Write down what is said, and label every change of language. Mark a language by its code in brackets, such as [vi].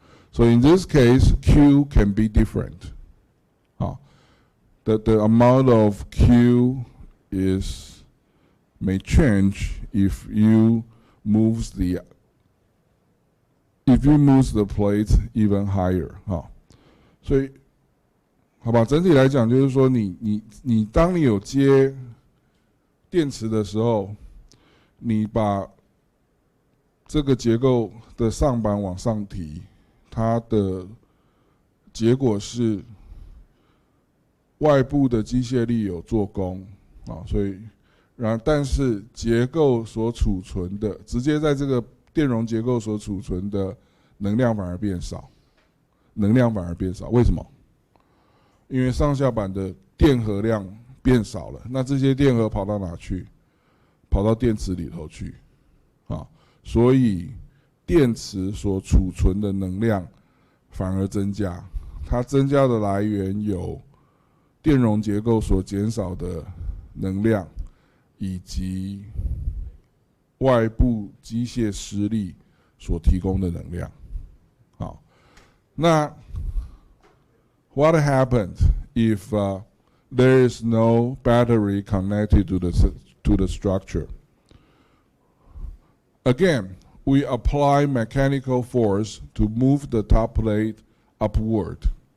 [en] So in this case, Q can be different. The amount of Q may change if you move the plate even higher. [zh] 所以，好吧，整体来讲就是说当你有接电池的时候，你把这个结构的上板往上提。它的结果是外部的机械力有做功所以但是结构所储存的直接在这个电容结构所储存的能量反而变少，为什么？因为上下板的电荷量变少了，那这些电荷跑到哪去？跑到电池里头去所以电池所储存的能量反而增加，它增加的来源有电容结构所减少的能量，以及外部机械施力所提供的能量。 [en] 好，那 what happened if there is no battery connected to the structure? Again, we apply mechanical force to move the top plate upward.